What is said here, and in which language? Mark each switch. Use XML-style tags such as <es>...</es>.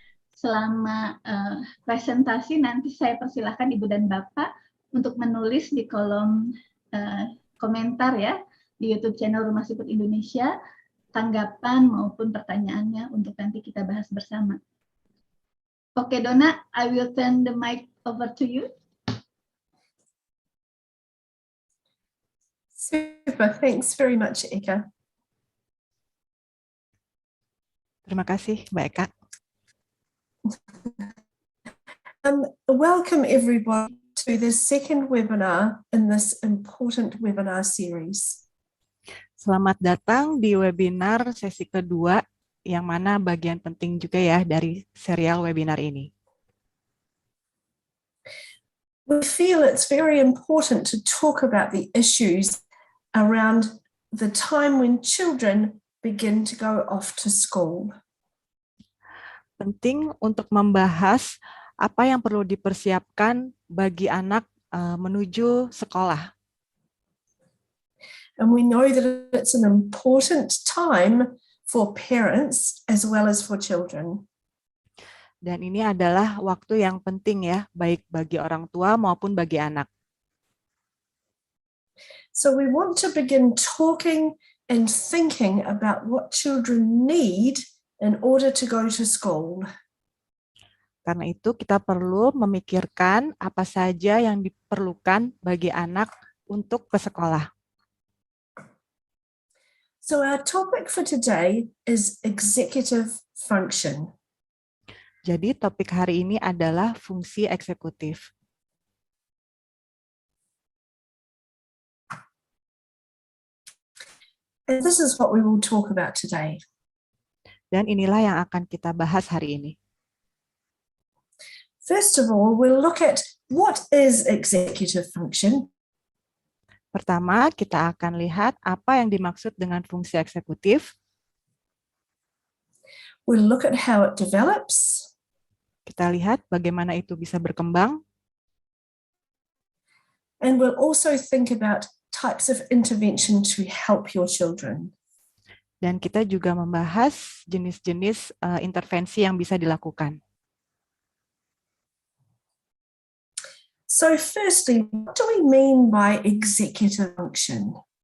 <id>Selama presentasi nanti saya persilahkan Ibu dan Bapak untuk menulis di kolom komentar ya di YouTube channel Rumah Siput Indonesia, tanggapan maupun pertanyaannya untuk nanti kita bahas bersama.</id> <en>Oke, Donna, I will turn the mic over to you. Super, thanks very much, Eka.</en> <id>Terima kasih, Mbak Eka.</id> <en>Welcome everybody to the second webinar in this important webinar series.</en> <id>Selamat datang di webinar sesi kedua, yang mana bagian penting juga ya dari serial webinar ini.</id> <en>We feel it's very important to talk about the issues around the time when children begin to go off to school.</en> <id>Penting untuk membahas apa yang perlu dipersiapkan bagi anak menuju sekolah.</id> <en>And we know that it's an important time for parents as well as for children.</en> <id>Dan ini adalah waktu yang penting ya, baik bagi orang tua maupun bagi anak.</id> <en>So we want to begin talking and thinking about what children need in order to go to school.</en> <id>Karena itu kita perlu memikirkan apa saja yang diperlukan bagi anak untuk ke sekolah.</id> <en>So our topic for today is executive function.</en> <id>Jadi topik hari ini adalah fungsi eksekutif.</id> <en>And this is what we will talk about today.</en> <id>Dan inilah yang akan kita bahas hari ini.</id> <en>First of all, we'll look at what is executive function.</en> <id>Pertama, kita akan lihat apa yang dimaksud dengan fungsi eksekutif.</id> <en>We'll look at how it develops.</en> <id>Kita lihat bagaimana itu bisa berkembang.</id> <en>And we'll also think about types of intervention to help your children.</en> <id>Dan kita juga membahas jenis-jenis intervensi yang bisa dilakukan.</id> <en>So firstly, what do we mean by executive function?</en>